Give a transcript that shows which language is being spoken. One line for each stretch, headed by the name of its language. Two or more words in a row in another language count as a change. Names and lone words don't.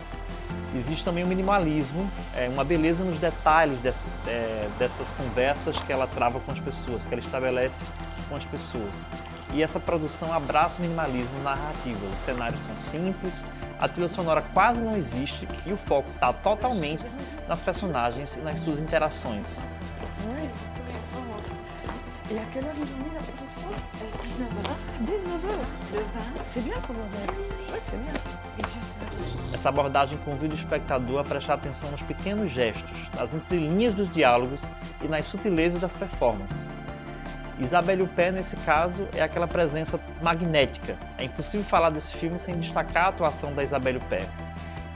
Portuguese: Existe também o minimalismo, uma beleza nos detalhes dessas conversas que ela trava com as pessoas, que ela estabelece com as pessoas. E essa produção abraça o minimalismo narrativo. Os cenários são simples, a trilha sonora quase não existe e o foco está totalmente nas personagens e nas suas interações.
French: Et à quelle heure ils ont mis la projection 19h. 19h. Le 20. C'est bien pour le Ouais, c'est bien.
Portuguese: Essa abordagem convida o espectador a prestar atenção nos pequenos gestos, nas entrelinhas dos diálogos e nas sutilezas das performances. Isabelle Huppert, nesse caso, é aquela presença magnética. É impossível falar desse filme sem destacar a atuação da Isabelle Huppert.